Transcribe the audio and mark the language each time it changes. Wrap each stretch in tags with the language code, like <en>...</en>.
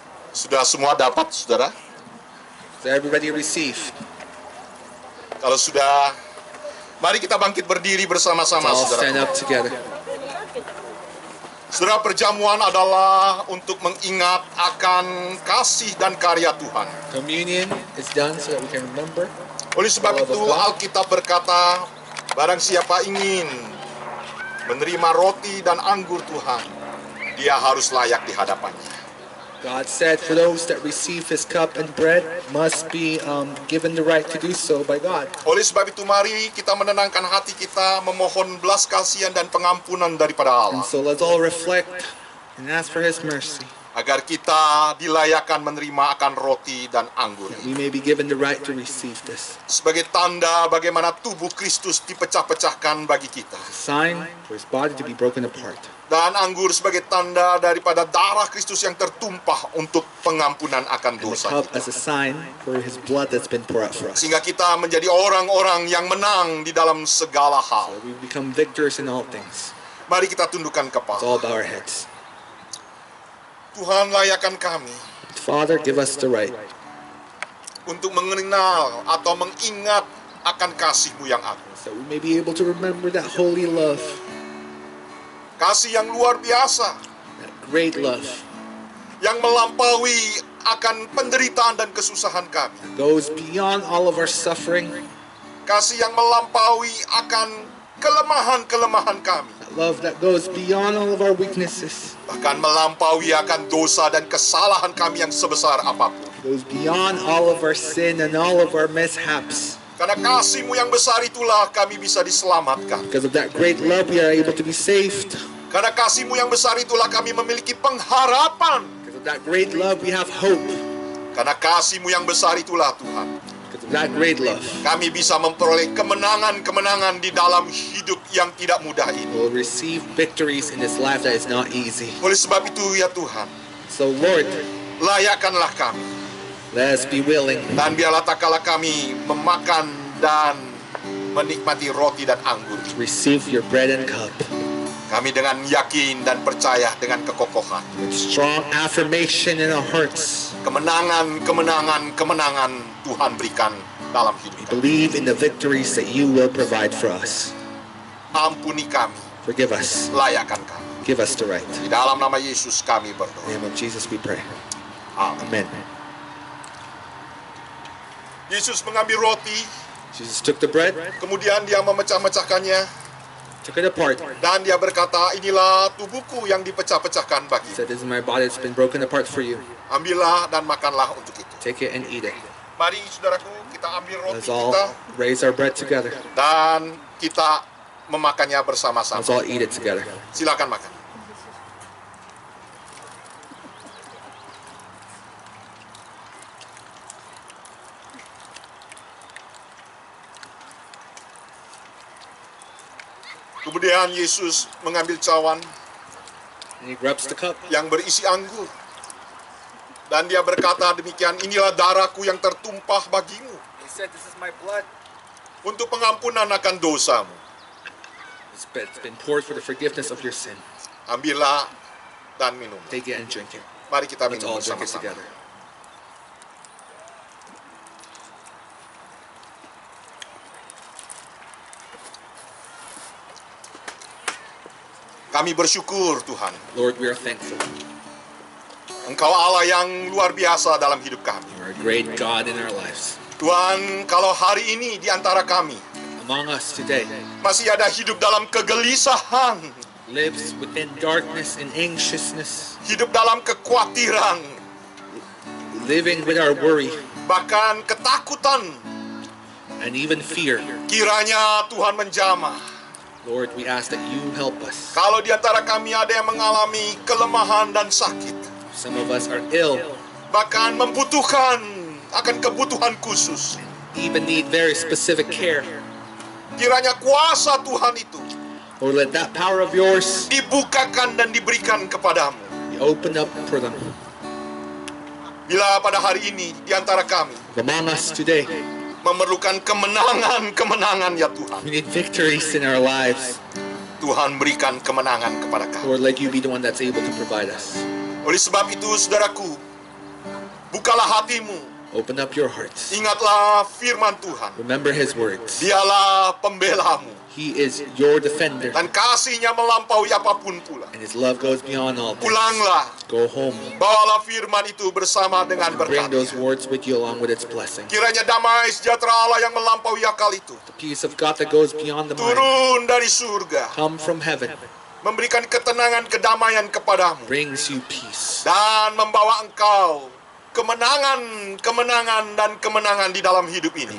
<id>Sudah semua dapat, saudara?</id> <en>So everybody receive.</en> <id>Kalau sudah, mari kita bangkit berdiri bersama-sama,</id> <en>All stand</en> <id>saudara.</id> <en>up together.</en> <id>Saudara, perjamuan adalah untuk mengingat akan kasih dan karya Tuhan.</id> <en>Communion is done so that we can remember.</en> <id>Oleh sebab itu, Alkitab berkata, barang siapa ingin menerima roti dan anggur Tuhan, dia harus layak di hadapannya.</id> <en>God said, for those that receive his cup and bread must be given the right to do so by God.</en> <id>Oleh sebab itu, mari kita menenangkan hati kita, memohon belas kasihan dan pengampunan daripada</id> <en>And</en> <id>Allah,</id> <en>so let's all reflect and ask for his mercy,</en> <id>agar kita dilayakkan menerima akan roti dan anggur.</id> <en>that we may be given the right to receive this.</en> <id>Sebagai tanda bagaimana tubuh Kristus dipecah-pecahkan bagi kita.</id> <en>A sign for his body to be broken apart.</en> <id>Dan anggur sebagai tanda daripada darah Kristus yang tertumpah untuk pengampunan akan</id> <en>And the</en> <id>dosa</id> <en>cup</en> <id>kita.</id> <en>as a sign for his blood that's been poured out for us.</en> <id>Sehingga kita menjadi orang-orang yang menang di dalam segala hal.</id> <en>So we become victors in all things.</en> <id>Mari kita tundukkan</id> <en>Let's</en> <id>kepala.</id> <en>all bow our heads.</en> <id>Tuhan, layakan kami</id> <en>Father, give us the right</en> <id>untuk mengenal atau mengingat akan kasih-Mu yang agung.</id> <en>so we may be able to remember that holy love,</en> <id>Kasih yang luar biasa,</id> <en>that great love</en> <id>yang melampaui akan penderitaan dan kesusahan kami.</id> <en>that goes beyond all of our suffering,</en> <id>Kasih yang melampaui akan kelemahan-kelemahan kami.</id> <en>that love that goes beyond all of our weaknesses,</en> <id>Bahkan melampaui akan dosa dan kesalahan kami yang sebesar apapun.</id> <en>goes beyond all of our sin and all of our mishaps.</en> <id>Karena kasih-Mu yang besar itulah kami bisa diselamatkan.</id> <en>Because of that great love, we are able to be saved.</en> <id>Karena kasih-Mu yang besar itulah kami memiliki pengharapan.</id> <en>Because of that great love, we have hope.</en> <id>Karena kasih-Mu yang besar itulah Tuhan,</id> <en>Because of that great love,</en> <id>kami bisa memperoleh kemenangan-kemenangan di dalam hidup yang tidak mudah ini.</id> <en>we'll receive victories in this life that is not easy.</en> <id>Oleh sebab itu ya Tuhan,</id> <en>So Lord,</en> <id>layakkanlah kami.</id> <en>let us be willing</en> <id>Dan biarlah tak kala kami memakan dan menikmati roti dan anggur,</id> <en>to receive your bread and cup</en> <id>kami dengan yakin dan percaya dengan kekokohan.</id> <en>with strong affirmation in our hearts.</en> <id>Kemenangan, kemenangan, kemenangan Tuhan berikan dalam hidup kami.</id> <en>Believe in the victories that you will provide for us.</en> <id>Ampuni kami,</id> <en>Forgive us.</en> <id>layakkan kami.</id> <en>Give us the right.</en> <id>Di dalam nama Yesus kami</id> <en>In</en> <id>berdoa.</id> <en>the name of Jesus we pray.</en> <id>Amin.</id> <en>Amen.</en> <id>Yesus mengambil roti,</id> <en>Jesus took the bread,</en> <id>kemudian dia memecah-mecahkannya,</id> <en>took it apart.</en> <id>dan dia berkata, inilah tubuhku yang dipecah-pecahkan</id> <en>He</en> <id>bagi.</id> <en>said, this is my body that's been broken apart for you.</en> <id>Ambillah dan makanlah untuk itu.</id> <en>Take it and eat it.</en> <id>Mari saudaraku, kita ambil roti</id> <en>Let's all</en> <id>kita</id> <en>raise our bread together.</en> <id>dan kita memakannya bersama-sama.</id> <en>Let's all eat it together.</en> <id>Silakan makan. Kemudian Yesus mengambil cawan</id> <en>And he grabs the cup.</en> <id>yang berisi anggur. Dan dia berkata demikian, inilah darahku yang tertumpah bagimu</id> <en>He said, this is my blood.</en> <id>untuk pengampunan akan dosamu.</id> <en>It's been poured for the forgiveness of your sin.</en> <id>Ambillah dan minum.</id> <en>Take it and drink it.</en> <id>Mari kita</id> <en>Let's</en> <id>minum</id> <en>all drink it</en> <id>bersama-sama.</id> <en>together.</en> <id>Kami bersyukur Tuhan,</id> <en>Lord, we are thankful.</en> <id>Engkau Allah yang luar biasa dalam hidup kami.</id> <en>You are a great God in our lives.</en> <id>Tuhan, kalau hari ini di antara kami</id> <en>Among us today,</en> <id>masih ada hidup dalam kegelisahan,</id> <en>lives within darkness and anxiousness,</en> <id>hidup dalam kekhawatiran,</id> <en>living with our worry</en> <id>bahkan ketakutan,</id> <en>and even fear.</en> <id>kiranya Tuhan menjamah.</id> <en>Lord, we ask that you help us.</en> <id>Kalau di antara kami ada yang mengalami kelemahan dan sakit,</id> <en>Some of us are ill,</en> <id>bahkan membutuhkan akan kebutuhan khusus,</id> <en>even need very specific care.</en> <id>kiranya kuasa Tuhan itu</id> <en>Lord, let that power of yours</en> <id>dibukakan dan diberikan kepadamu.</id> <en>be opened up for them.</en> <id>Bila pada hari ini di antara kami</id> <en>Among us today,</en> <id>memerlukan kemenangan ya Tuhan,</id> <en>we need victories in our lives.</en> <id>Tuhan berikan kemenangan kepada kami.</id> <en>Lord, let you be the one that's able to provide us.</en> <id>Oleh sebab itu, saudaraku, bukalah hatimu,</id> <en>Open up your hearts.</en> <id>ingatlah firman Tuhan.</id> <en>Remember his words.</en> <id>Dialah pembelamu,</id> <en>He is your defender,</en> <id>dan kasihnya melampaui apapun pula.</id> <en>and his love goes beyond all things.</en> <id>Pulanglah,</id> <en>Go home.</en> <id>bawalah firman itu bersama dengan</id> <en>Bring those</en> <id>berkatnya.</id> <en>words with you along with its blessing.</en> <id>Kiranya damai sejahtera Allah yang melampaui akal itu</id> <en>The peace of God that goes beyond the mind</en> <id>turun dari surga,</id> <en>come from heaven,</en> <id>memberikan ketenangan, kedamaian kepadamu,</id> <en>brings you peace,</en> <id>dan membawa engkau kemenangan dan kemenangan di dalam hidup ini.</id>